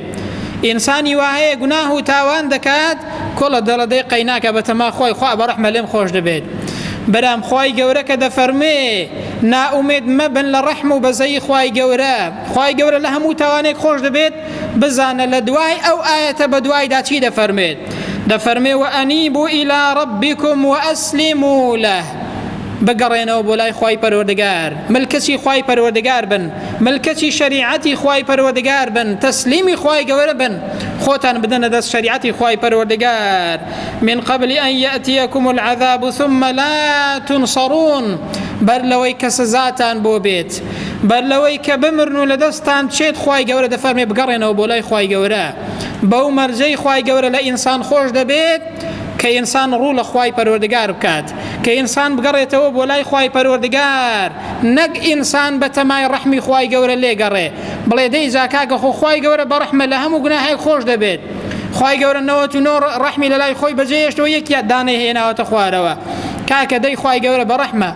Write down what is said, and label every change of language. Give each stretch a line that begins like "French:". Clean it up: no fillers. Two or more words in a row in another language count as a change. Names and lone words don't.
Central Kurdish: ئینسانی وایە گوناه و تاوان دەکات، کۆڵە دەڵێ قەیناکە بە تەما خۆی خوا بە ڕەحمە لێم خۆش دەبێت. بەرام خوای گەورە کە دەفەرمێ ناومێد مەبن لە ڕەحم و بەزەی خوای گەورە، خوای گەورە لە هەموو تاوانێک خۆش دەبێت، بزانە لە دوای ئەو ئایەتە بە دوایدا چی دەفەرمێت؟
Arabic: دەفەرمێ وأنيبوا إلى ربكم وأسلموا له،
Central Kurdish: بگەڕێنەوە بۆ لای خوای پەروەردگار، ملکەتی خوای پەروەردگار بن، ملکەتی شریعەتی خوای پەروەردگار بن، تەسلیمی خوای گەورە بن، خۆتان بدەنە دەست شریعەتی خوای پەروەردگار.
Arabic: من قبل أن يأتيكم العذاب ثم لا تنصرون،
Central Kurdish: بەر لەوەی کە سزاتان بۆ بێت، بەر لەوەی کە بمرن و لە دەستان بچێت، خوای گەورە دەفەرمێ بگەڕێنەوە بۆ لای خوای گەورە. بەو مەرجەی خوای گەورە لە ئینسان خۆش دەبێت کە ئینسان ڕوو لە خوای پەروەردگار بکات، کە ئینسان بگەڕێتەوە بۆ لای خوای پەروەردگار، نەک ئینسان بە تەمای ڕەحمی خوای گەورە لێگەڕێ، بڵێ دەی جا کاکە خۆ خوای گەورە بە ڕەحمە لە هەموو گوناهێک خۆش دەبێت، خوای گەورە 99 ڕەحمی لە لای خۆی بەجێهێشتەوە یەکیان دانەی هێناوەتە خوارەوە، کاکە دەی خوای گەورە بە ڕەحمە.